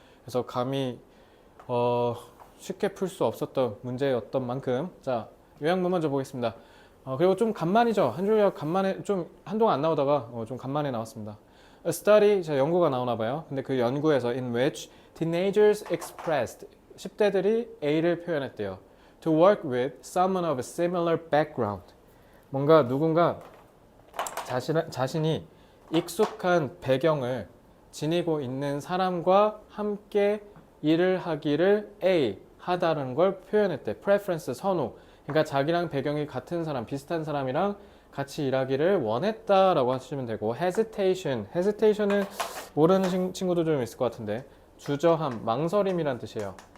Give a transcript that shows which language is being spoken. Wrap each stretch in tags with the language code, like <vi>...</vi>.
<ko>그래서 감히 쉽게 풀 수 없었던 문제였던 만큼 자, 요약문 먼저 보겠습니다. 그리고 좀 간만이죠. 한 줄 요약 간만에 좀 한동안 안 나오다가 좀 간만에 나왔습니다.</ko> <en>A study,</en> <ko>자, 연구가 나오나 봐요. 근데 그 연구에서</ko> <en>in which teenagers expressed</en> <ko>10대들이 A를 표현했대요.</ko> <en>To work with someone of a similar background.</en> <ko>뭔가 누군가 자신이 익숙한 배경을 지니고 있는 사람과 함께 일을 하기를 A 하다는 걸 표현했대. preference 선호. 그러니까 자기랑 배경이 같은 사람, 비슷한 사람이랑 같이 일하기를 원했다라고 하시면 되고 hesitation은 모르는 친구도 좀 있을 것 같은데 주저함, 망설임이란 뜻이에요.</ko>